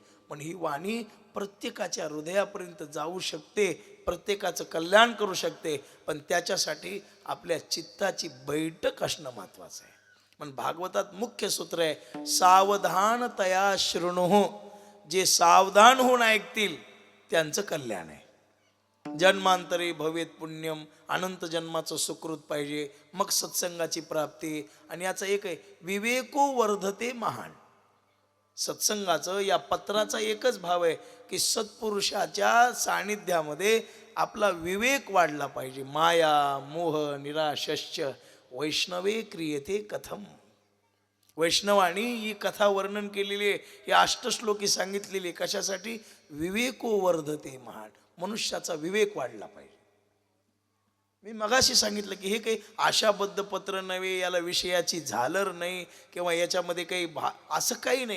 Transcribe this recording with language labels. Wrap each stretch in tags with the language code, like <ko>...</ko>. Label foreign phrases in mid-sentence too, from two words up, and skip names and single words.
<mr>पण ही वाणी प्रत्येकाच्या हृदयापर्यंत जाऊ शकते, प्रत्येकाचं कल्याण करू शकते, पण त्याच्यासाठी आपल्या चित्ताची बैठक असणं महत्वाचं आहे. पण भागवतात मुख्य सूत्र आहे,</mr> <sa>सावधानतया शृणुः.</sa> <mr>जे सावधान होऊन ऐकतील त्यांचं कल्याण आहे.</mr> <sa>जन्मांतरे भवेत पुण्यम,</sa> <mr>अनंत जन्माचं सुकृत पाहिजे, मग सत्संगाची प्राप्ती. आणि याचं एक आहे,</mr> <sa>विवेको वर्धते महान.</sa> <mr>सत्संगाचं, या पत्राचा एकच भाव आहे की सत्पुरुषाच्या सानिध्यामध्ये आपला विवेक वाढला पाहिजे.</mr> <sa>माया मोह निराशश्च वैष्णवे क्रियते कथम.</sa> <mr>वैष्णवानी ही कथा वर्णन केलेली आहे, ही अष्टश्लोकी सांगितलेली. कशासाठी?</mr> <sa>विवेको वर्धते महान.</sa> <mr>मनुष्याचा विवेक वाढला पाहिजे. मी मगाशी सांगितलं की हे काही आशाबद्ध पत्र नव्हे, याला विषयाची झालर नाही किंवा याच्यामध्ये काही असं काही नाही.</mr>